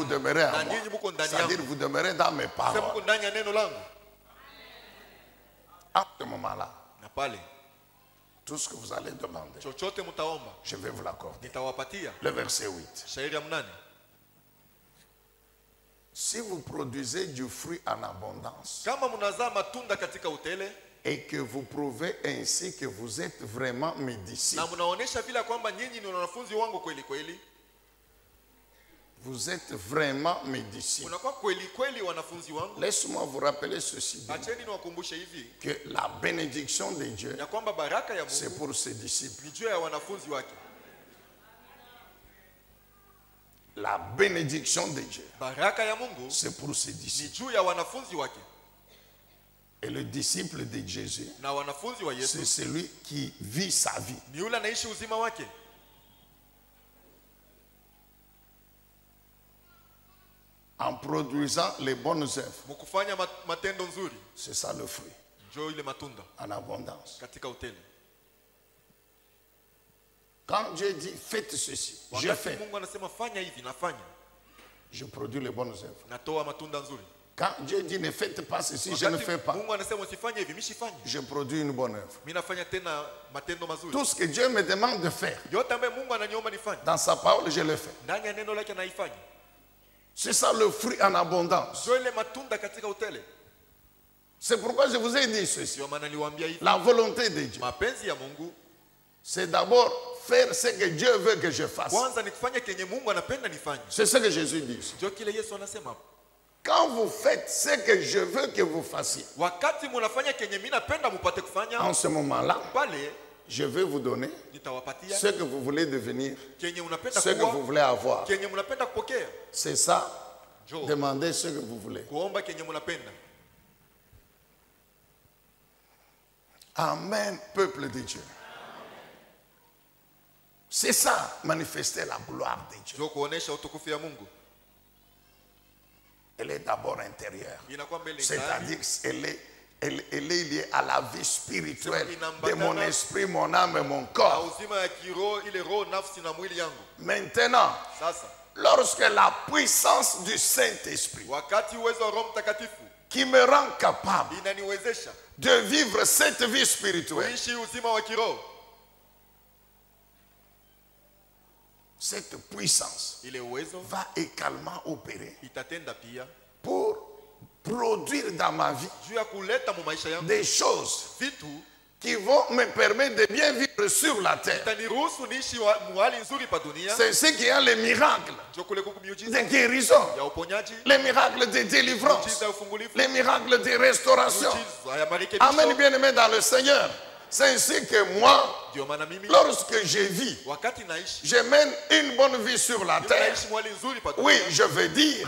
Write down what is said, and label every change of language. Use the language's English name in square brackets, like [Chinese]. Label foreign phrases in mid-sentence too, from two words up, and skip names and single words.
[Swahili] yangu. [French] demeurez en [Swahili] Na [French] moi. [Swahili] ninyi mko ndani [French] C'est-à-dire, [Swahili] yangu. [French] vous demeurez dans mes [Swahili] Sema [French] paroles. [Swahili] mko ndani ya neno langu. [French] À ce moment-là, [Swahili] Na pale [French] tout ce que vous allez demander, [Swahili] chochote mtaomba [French] je vais vous l'accorder. [Swahili] nitawapatia. [French] Le verset 8. [Swahili] Shairi ya 8. [French] Si vous produisez du fruit en abondance [Swahili] Kama mnazaa matunda katika utele [French] et que vous prouvez ainsi que vous êtes vraiment mes disciples, [Swahili] na mnaonesha vile kwamba nyinyi ni wanafunzi wangu kweli kweli, [French] vous êtes vraiment mes disciples. [Swahili] unakuwa kweli kweli wanafunzi wangu. [French] Laisse-moi vous rappeler ceci, [Swahili] Acheni niwakumbushe hivi [French] que la bénédiction de Dieu, [Swahili] ya kwamba baraka ya [French] c'est [Swahili] Mungu [French] pour ses disciples. [Swahili] ni juu ya wanafunzi wake. [French] La bénédiction de Dieu, [Swahili] Baraka ya Mungu [French] c'est pour ses [Swahili] ni [French] disciples. [Swahili] juu ya wanafunzi wake, [French] Et le disciple de Jésus, [Swahili] na wanafunzi wa Yesu [French] c'est celui qui vit sa vie. [Swahili] ni yule anaishi uzima wake [French] En produisant les bonnes œuvres. [Swahili] mkufanya matendo nzuri. [French] C'est ça le fruit, [Swahili] Njoo ile matunda [French] en abondance. [Swahili] katika utele. [French] Quand Dieu dit faites ceci, je [Swahili] Wakati [French] fais, [Swahili] Mungu anasema fanya hivi, nafanya, [French] je produis les bonnes œuvres. [Swahili] natoa matunda nzuri. [French] Quand Dieu dit ne faites pas ceci, je ne [Swahili] Wakati [French] fais pas, [Swahili] Mungu anasema usifanye hivi, mimi sifanye, [French] je produis une bonne œuvre. [Swahili] mimi nafanya tena matendo mazuri. [French] Tout ce que Dieu me demande de faire, [Swahili] Yote ambaye Mungu ananiomba nifanye, [French] dans sa parole, je le fais. [Swahili] ndani ya neno lake naifanya. [French] C'est ça le fruit en abondance. [Swahili] Njoo ile matunda katika utele. [French] C'est pourquoi je vous ai dit ceci. [Swahili] Sio maana niliwaambia hivi, [French] La volonté de Dieu, [Swahili] mapenzi ya Mungu [French] c'est d'abord faire ce que Dieu veut que je fasse. [Swahili] kwanza ni kufanya kenye Mungu anapenda nifanye. [French] C'est ce que Jésus dit. [Swahili] Ndio kile Yesu anasema, [French] Quand vous faites ce que je veux que vous fassiez, [Swahili] wakati mnafanya kenye mimi napenda mupate kufanya, [French] en ce moment-là, [Swahili] pale [French] je vais vous donner [Swahili] nitawapatia [French] ce que vous voulez devenir, [Swahili] kenye unapenda [French] ce que vous [Swahili] kuwa, [French] voulez avoir. [Swahili] kenye mnapenda kupokea. [French] C'est ça. [Swahili] Njoo [French] Demandez ce que vous voulez. [Swahili] kuomba kenye mnapenda. [French] Amen, peuple de Dieu. C'est ça, manifester la gloire de Dieu. [Swahili] Njoo kuonesha utukufu ya Mungu. [French] Elle est d'abord intérieure. [Swahili] Inakuwa mbele ndani. [French] C'est-à-dire elle est liée à la vie spirituelle de mon esprit, mon âme et mon [Swahili] Na [French] corps. [Swahili] uzima ya kiroho, ile roho, nafsi na mwili yangu. [French] Maintenant, [Swahili] Sasa [French] lorsque la puissance du Saint-Esprit [Swahili] wakati uwezo wa Roho Mtakatifu [French] qui me rend capable [Swahili] inaniwezesha [French] de vivre cette vie spirituelle, [Swahili] kuishi uzima wa kiroho, [French] cette puissance [Swahili] ile uwezo [French] va également opérer [Swahili] itatenda pia [French] pour produire dans ma vie [Swahili] juu ya kuleta mu maisha yangu [French] des choses [Swahili] vitu [French] qui vont me permettre de bien vivre sur la terre. [Swahili] itaniruhusu niishi muhali nzuri pa dunia. [French] C'est ce qui a les miracles [Swahili] Njoo kule kuku miujiza [French] de guérison, [Swahili] ya uponyaji, [French] les miracles de délivrance, [Swahili] miujiza ya ufungulifu, [French] les miracles de restauration. [Swahili] miujiza ya marekebisho. [French] Amen, bien-aimé dans le Seigneur. C'est ainsi que moi, [Swahili] Ndio maana mimi [French] lorsque je vis, [Swahili] wakati naishi [French] je mène une bonne vie sur la terre. [Swahili] naishi mwali nzuri pa [French] Oui, je veux dire